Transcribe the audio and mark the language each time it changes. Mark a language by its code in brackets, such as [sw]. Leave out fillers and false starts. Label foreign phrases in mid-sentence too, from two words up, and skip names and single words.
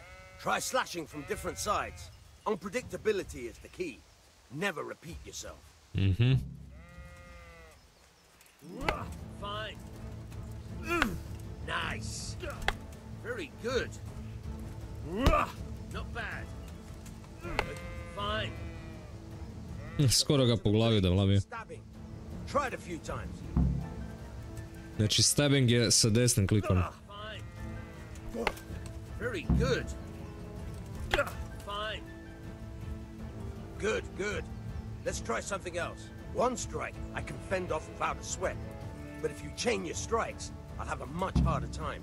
[en] Try slashing from different sides. Unpredictability is the key. Never repeat yourself. Mhm. Fine. Nice. Very good. Not bad. Fine. [hr] Skoro ga po glavi da vlamio. [en] Stabbing. Try it a few times. [hr] Znači stabbing je sa desnim klikom. [en] Fine. Very good. Fine. Good. Let's try something else. One strike I can fend off without a sweat. But if you chain your strikes, I'll have a much harder time.